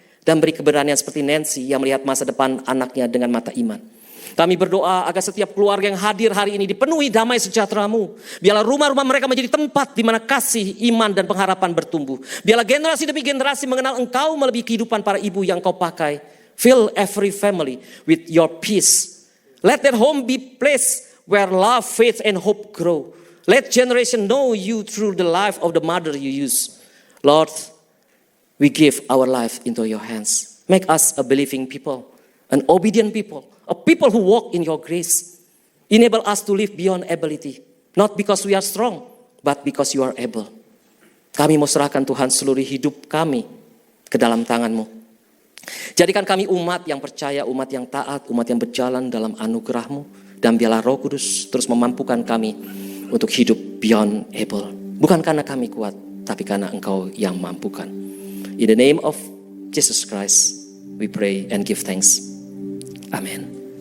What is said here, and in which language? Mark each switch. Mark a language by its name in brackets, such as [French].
[Indonesian] Dan beri keberanian seperti Nancy yang melihat masa depan anaknya dengan mata iman. Kami berdoa agar setiap keluarga yang hadir hari ini dipenuhi damai sejahtera-Mu. Biarlah rumah-rumah mereka menjadi tempat di mana kasih, iman, dan pengharapan bertumbuh. Biarlah generasi demi generasi mengenal Engkau melebihi kehidupan para ibu yang Kau pakai. [English] Fill every family with your peace. Let their home be place where love, faith, and hope grow. Let generation know You through the life of the mother You use. Lord, we give our life into Your hands. Make us a believing people, an obedient people, a people who walk in Your grace. Enable us to live beyond ability, not because we are strong, but because You are able. [Indonesian] Kami mau serahkan Tuhan seluruh hidup kami ke dalam tangan-Mu. Jadikan kami umat yang percaya, umat yang taat, umat yang berjalan dalam anugerah-Mu. Dan biarlah Roh Kudus terus memampukan kami untuk hidup [English] beyond able. [Indonesian] Bukan karena kami kuat, tapi karena Engkau yang mampukan. [English] In the name of Jesus Christ, we pray and give thanks. Amen.